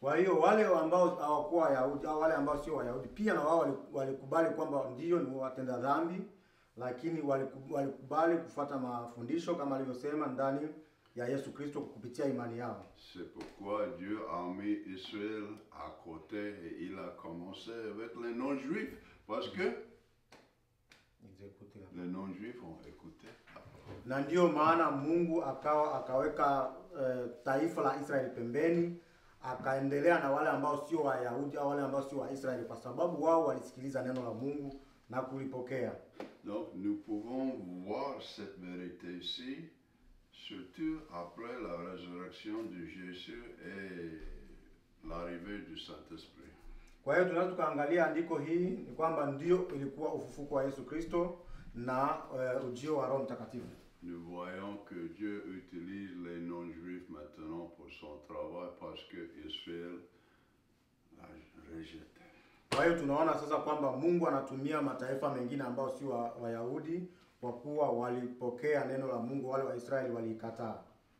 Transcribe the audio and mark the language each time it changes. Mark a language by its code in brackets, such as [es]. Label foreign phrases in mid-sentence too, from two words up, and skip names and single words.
[sw] Kwa hiyo wale ambao hawakuwa Wayahudi au wale ambao sio Wayahudi pia na wao walikubali kwamba ndio ni watenda dhambi, lakini walikubali kufuata mafundisho kama alivyosema ndani ya Yesu Kristo kupitia imani yao. [fr] C'est pourquoi Dieu a mis Israël à côté et il a commencé avec les non-juifs parce que les non-juifs ont écouté. [sw] Na ndio maana Mungu akaweka taifa la Israeli pembeni, akaendelea na wale ambao sio Wayahudi au wale ambao sio Waisraeli, kwa sababu wao walisikiliza neno la Mungu na kulipokea. [fr] Donc nous pouvons voir cette vérité ici, surtout après la résurrection de Jésus et l'arrivée du Saint-Esprit. [sw] Kwa hiyo tunaweza tukaangalia andiko hii ni kwamba ndio ilikuwa ufufuko wa Yesu Kristo na ujio wa Roho Mtakatifu. [fr] Nous voyons que Dieu utilise les non-juifs maintenant pour son travail parce que Israël l'a rejeté. [sw] Kwa hiyo tunaona sasa kwamba Mungu anatumia mataifa mengine ambao si Wayahudi kwa kuwa walipokea neno la Mungu, wale wa Israeli walikataa.